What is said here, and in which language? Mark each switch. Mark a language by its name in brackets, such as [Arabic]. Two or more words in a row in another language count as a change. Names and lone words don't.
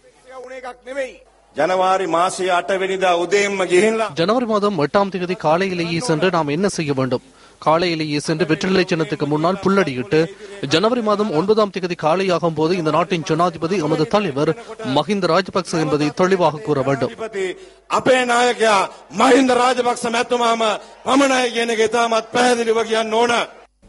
[Tamil] ஜனவரி மாதம் 8ஆம் தேதி காலையிலேயே சென்று நாம் என்ன செய்ய வேண்டும்? காலையிலேயே சென்று வெற்றிலை சின்னத்துக்கு முன்னால் புல்லடியிட்டு, ஜனவரி மாதம் 9ஆம் தேதி காலையாகும் போது இந்த நாட்டின் ஜனாதிபதி எமது தலைவர் மஹிந்த ராஜபக்ச என்பதை தெளிவாக கூற வேண்டும். [Sinhala] අපේ නායකයා මහින්ද රාජපක්ෂ මැතිතුමාම පමණයි කියන එක ඉතාමත් පැහැදිලිව කියන්න ඕන.